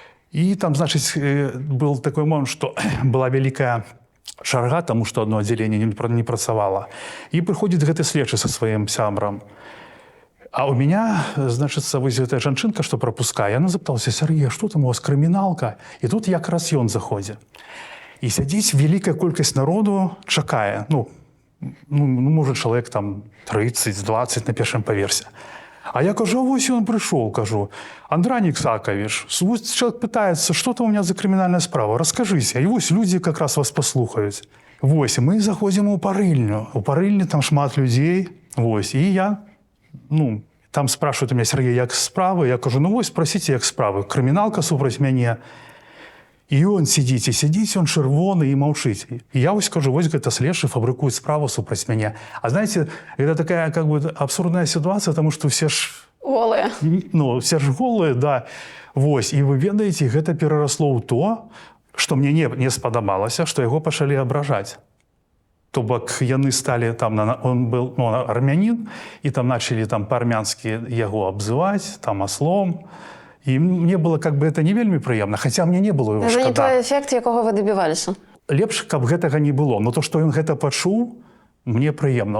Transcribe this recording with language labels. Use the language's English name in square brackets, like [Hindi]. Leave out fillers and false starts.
[Russian] И там, значит, был такой момент, что была великая шарга, тому что одно отделение не працавало. И приходит гэты следчы со своим сябрам. А у меня, значит, вось гэтая жанчынка, что пропускае, она запыталася, Сергей, что там у вас, крыміналка? [Belarusian] И тут якраз ён заходзе. І сядзіць вялікая колькасць народу, чакае. Можа, чалавек там 30-20 на першым паверсе. А я кажу, вось ён прыйшоў, кажу, Андранік Сакович, человек пытается, что там у меня за криминальная справа, расскажите. И вось люди как раз вас послухаюць. Вось, мы заходим у парыльню. У парыльні там шмат людей. [Russian] Вось, и я, там спрашивают у меня, Сергей, як справы? [Belarusian] Я кажу, вось, спросите, як справы. Крыміналка супраць мяне. І ён сидзіць, он чырвоны і маўчыць. І я вось кажу, вось гэта следчы фабрыкуюць справу супраць мяне. [Russian] А знаете, это такая как бы абсурдная ситуация, потому что все ж... Голые. Все ж голые, да. [Belarusian] Вось, і вы ведаеце, гэта перарасло ў то, што мне не спадабалася, што яго пачалі абражаць. То бок яны сталі там, он был армянин, і там начали там па-армянскі яго абзываць, там аслом. І мне было как бы это не вельмі прыемна, хаця мне не было его шкада. Это не той эфект, якога вы дабіваліся. Лепш, каб гэтага не было. Но то, што ён гэта пачуў, мне прыемна.